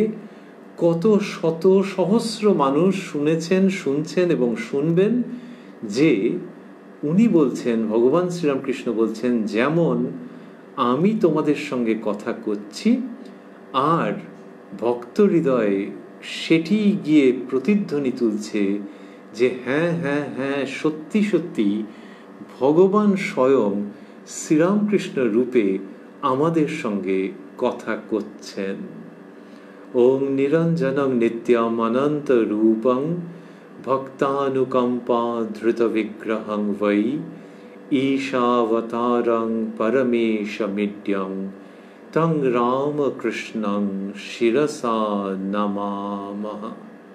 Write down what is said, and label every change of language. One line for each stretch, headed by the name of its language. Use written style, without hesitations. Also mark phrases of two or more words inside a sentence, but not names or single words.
Bangla: কত শত সহস্র মানুষ শুনেছেন, শুনছেন এবং শুনবেন যে উনি বলছেন, ভগবান শ্রীরামকৃষ্ণ বলছেন যেমন আমি তোমাদের সঙ্গে কথা করছি, আর ভক্ত হৃদয়ে সেটি গিয়ে প্রতিধ্বনি তুলছে যে হ্যাঁ হ্যাঁ হ্যাঁ, সত্যি সত্যি ভগবান স্বয়ং শ্রীরামকৃষ্ণ রূপে আমাদের সঙ্গে কথা করছেন।
Sanskrit: ओं निरञ्जनं नित्यम अनन्त रूपं भक्तानुकम्पा धृत विग्रहं वै ईशावतारं परमेशमिड्यं तं रामकृष्णं शिरसा नमामः।